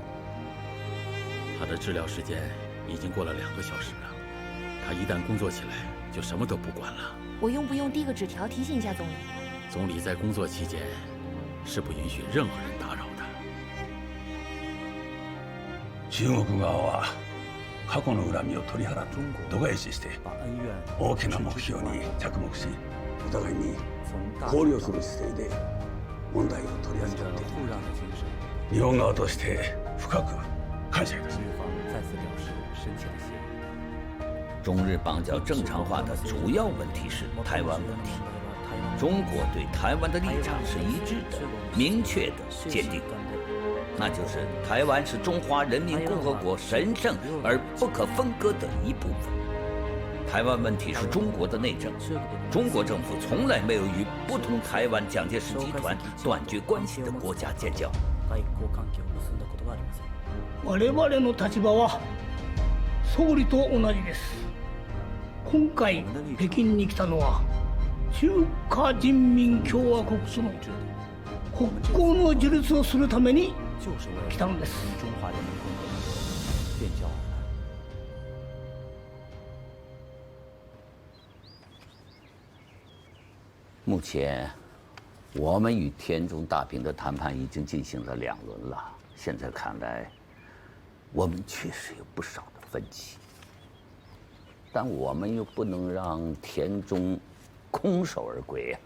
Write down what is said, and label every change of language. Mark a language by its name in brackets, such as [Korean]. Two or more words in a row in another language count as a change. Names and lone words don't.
[Chinese] 他的治疗时间已经过了2个小时了，他一旦工作起来，就什么都不管了。我用不用递个纸条提醒一下总理？总理在工作期间是不允许任何人打扰的。 [Japanese] 中国側は過去の恨みを取り払って度外視して大きな目標に着目し、お互いに考慮する姿勢で問題を取り扱っている。日本側として深く感謝いたします。 [Chinese] 中日邦交正常化的主要问题是台湾问题，中国对台湾的立场是一致的、明确的、坚定的，那就是台湾是中华人民共和国神圣而不可分割的一部分。台湾问题是中国的内政，中国政府从来没有与不同台湾蒋介石集团断绝关系的国家建交。 [Japanese] 我々の立場は総理と同じです。今回北京に来たのは中華人民共和国との国交の樹立をするために来たのです。 [Chinese] 目前，我们与田中大兵的谈判已经进行了2轮了。现在看来，我们确实有不少的分歧，但我们又不能让田中空手而归呀。